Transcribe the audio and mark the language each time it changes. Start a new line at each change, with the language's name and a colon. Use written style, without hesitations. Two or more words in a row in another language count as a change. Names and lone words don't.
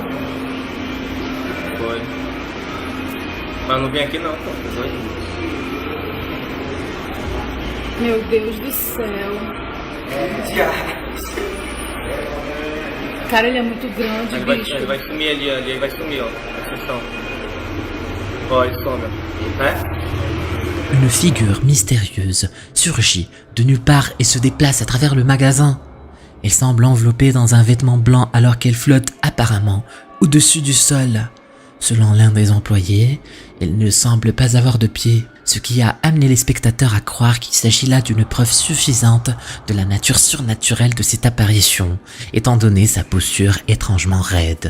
Portuguese: Foi. Mas não vem aqui não, pô. Meu Deus do céu. Cara, ele é muito grande, bicho. Ele vai sumir ali, ele vai sumir, ó. Ó, il some, né?
French: Une figure mystérieuse surgit de nulle part et se déplace à travers le magasin. Elle semble enveloppée dans un vêtement blanc alors qu'elle flotte apparemment au-dessus du sol. Selon l'un des employés, elle ne semble pas avoir de pied, ce qui a amené les spectateurs à croire qu'il s'agit là d'une preuve suffisante de la nature surnaturelle de cette apparition, étant donné sa posture étrangement raide.